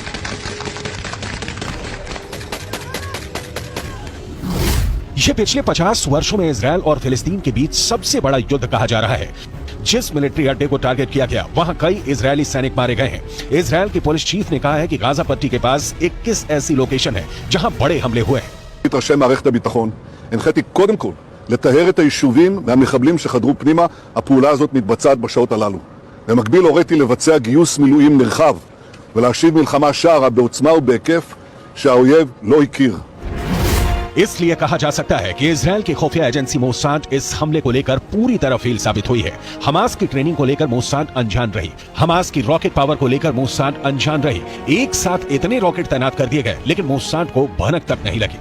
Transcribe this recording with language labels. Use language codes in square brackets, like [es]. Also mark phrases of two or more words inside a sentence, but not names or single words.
[hi] ये पिछले 50 वर्षों में इजराइल और फिलिस्तीन के बीच सबसे बड़ा युद्ध कहा जा रहा है। जिस मिलिट्री अड्डे को टारगेट किया गया वहां कई इजरायली सैनिक मारे गए हैं। इजराइल के पुलिस चीफ ने कहा है कि गाजा पट्टी के पास 21 ऐसी लोकेशन है जहां बड़े हमले हुए हैं। [he] ראשי מערכת הביטחון, הנחיתי קודם כל לטהר את היישובים מהמחבלים שחדרו פנימה. הפעולה הזאת מתבצעת בשעות הללו. במקביל הוריתי לבצע גיוס מילואים נרחב ולהשיב מלחמה שערה בעוצמה ובהיקף שהאויב לא הכיר. [hi] इसलिए कहा जा सकता है कि इजराइल की खुफिया एजेंसी मोसाद इस हमले को लेकर पूरी तरह फेल साबित हुई है। हमास की ट्रेनिंग को लेकर मोसाद अनजान रही। हमास की [en] rocket power [hi] को लेकर मोसाद अनजान रही। एक साथ इतने रॉकेट तैनात कर दिए गए लेकिन मोसाद को भनक तक नहीं लगी।